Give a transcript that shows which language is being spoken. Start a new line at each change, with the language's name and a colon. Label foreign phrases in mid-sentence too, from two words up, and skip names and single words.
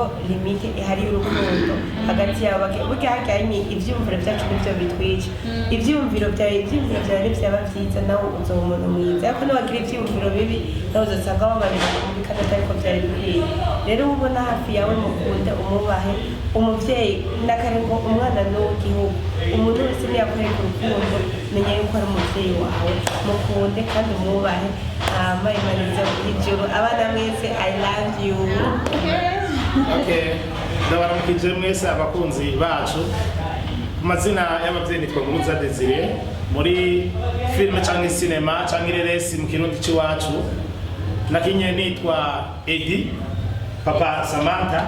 Rundi: limite ihari y'urukundo hagati yabo burya hajyanye ivyumviro vyacu nivyo bitwica ivyumviro vyawe nivyaba vyiza nawe uzoba umuntu mwiza ariko niwagira ivyumviro bibi nawe uzosanga wabarira kumvikana atariko vyari bikwiye rero uba ubona hafi yawe mukunde umubahe umuvyeyi nakare ngo umwana n'uw'igihugu umuntu wese niyakwereka urukundo menya yuko ari umuvyeyi wawe mukunde kandi umwubahe hama Imana iza ijuru abana mwese
English: I love you.
Rundi: Okay. Ndabaramukije mwese abakunzi bacu. Amazina y'abavyeyi nitwa Nguruza Desire muri filime canke cinema canke ireresi mu kirundi c'iwacu. Nakinye nitwa Edi Papa Samantha.